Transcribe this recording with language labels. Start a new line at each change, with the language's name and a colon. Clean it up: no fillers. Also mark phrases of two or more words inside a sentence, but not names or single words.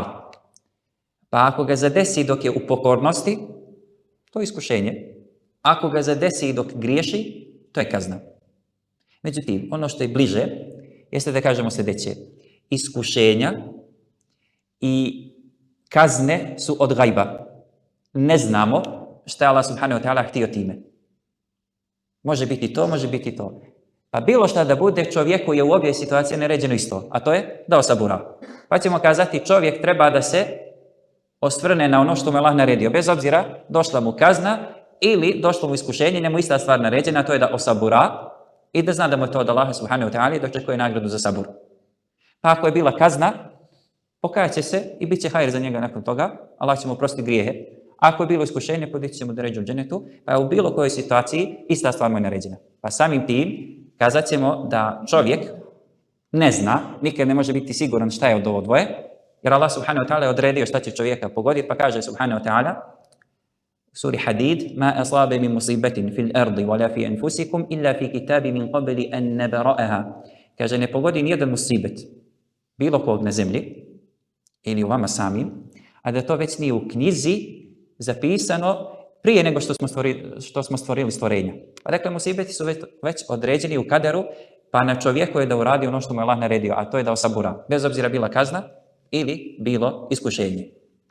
Bosnian: Pa ako ga zadesi dok je u pokornosti, to je iskušenje. Ako ga zadesi dok griješi, to je kazna. Međutim, ono što je bliže jeste da kažemo sljedeće. Iskušenja i kazne su od gajba. Ne znamo šta je Allah
Arabic: سبحانه وتعالى
Bosnian: htio time. Može biti to, može biti to. Pa bilo šta da bude, čovjeku je u obje situacije naređeno isto, a to je da osabura. Pa ćemo kazati, čovjek treba da se osvrne na ono što mu Allah naredio, bez obzira došla mu kazna ili došlo mu iskušenje, njemu ista stvar naređena, a to je da osabura i da zna da mu je to od Allaha
Arabic: سبحانه وتعالى
Bosnian: i da očekuje nagradu za sabur. Pa ako je bila kazna, pokajat će se i bit će hajr za njega nakon toga, Allah će mu oprostiti grijehe. Ako je bilo iskušenje, podići će mu deređu u dženetu, pa je u bilo kojoj situaciji ista stvar mu je naređena. Pa samim tim kazat ćemo da čovjek ne zna, nikad ne može biti siguran šta je od ovo dvoje, jer Allah
Arabic: سبحانه وتعالى
Bosnian: je odredio šta će čovjeka pogoditi, pa kaže
Arabic: سبحانه وتعالى
Bosnian: u suri Hadid:
Arabic: "ما أصاب من مصيبة في الأرض ولا في أنفسكم إلا في كتاب من قبل أن نبرأها."
Bosnian: Kaže, ne pogodi nijedan musibet bilo kog na zemlji ili u vama samim, a da to već nije u knjizi zapisano prije nego što smo stvorili stvorenja. Pa dakle, musibeti su već određeni u kaderu, pa na čovjeku je da uradi ono što mu je Allah naredio, a to je da osabura, bez obzira bila kazna ili bilo iskušenje.